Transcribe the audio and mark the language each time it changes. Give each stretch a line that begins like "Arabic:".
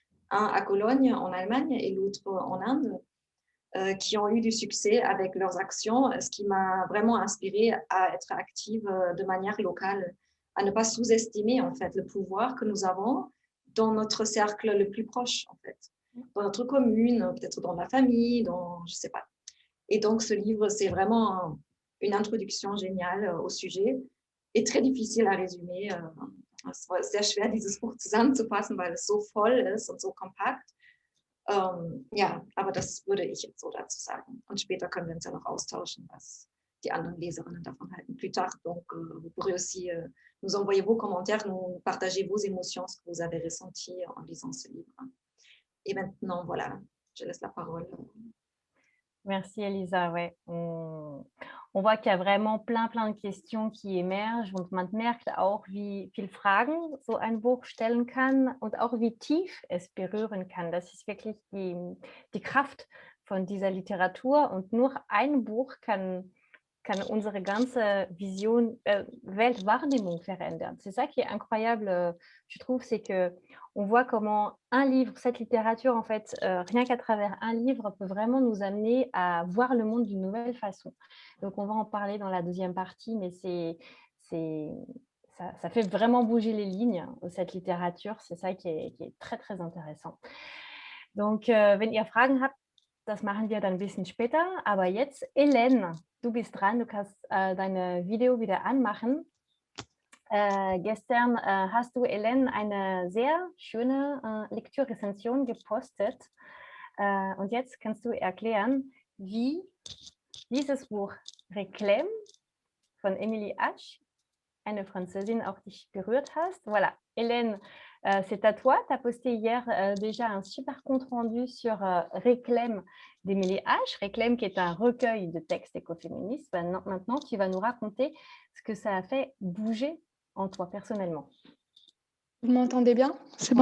French: un à Cologne en Allemagne et l'autre en Inde, qui ont eu du succès avec leurs actions, ce qui m'a vraiment inspirée à être active de manière locale, à ne pas sous-estimer en fait le pouvoir que nous avons dans notre cercle le plus proche en fait, dans notre commune, peut-être dans la famille, dans je sais pas. Et donc ce livre, c'est vraiment une introduction géniale au sujet et très difficile à résumer.
German: Es war sehr schwer, dieses Buch zusammenzufassen, weil es so voll ist und so kompakt. Ja, aber das würde ich jetzt so dazu sagen. Und später können wir uns ja noch austauschen, was die anderen Leserinnen davon halten.
French: Plus tard, donc, vous pourrez aussi nous envoyer vos commentaires, nous partager vos émotions, ce que vous avez ressenti en lisant ce livre. Et maintenant, voilà, je laisse la parole. Merci Elisa, ouais. On voit qu'il y a vraiment plein de questions qui émergent
German: und man merkt auch, wie viel Fragen so ein Buch stellen kann und auch wie tief es berühren kann. Das ist wirklich die Kraft von dieser Literatur und nur ein Buch kann unsere ganze Vision, Weltwahrnehmung verändern.
French: C'est ça qui est incroyable, je trouve, c'est que on voit comment un livre, cette littérature, en fait, rien qu'à travers un livre, peut vraiment nous amener à voir le monde d'une nouvelle façon. Donc, on va en parler dans la deuxième partie, mais ça fait vraiment bouger les lignes, cette littérature. C'est ça qui est très intéressant.
German: Donc, wenn ihr Fragen habt, das machen wir dann ein bisschen später. Aber jetzt, Hélène, du bist dran. Du kannst deine Video wieder anmachen. Gestern hast du, Hélène, eine sehr schöne Lektürrezension gepostet. Und jetzt kannst du erklären, wie dieses Buch Réclame von Émilie H., eine Französin, auch dich berührt hast.
French: Voilà, Hélène, c'est à toi. Tu as posté hier déjà un super compte-rendu sur Réclame d'Émilie H. Réclame qui est un recueil de textes écoféministes. Maintenant, tu vas nous raconter ce que ça a fait bouger en toi personnellement. Vous m'entendez bien? C'est bon?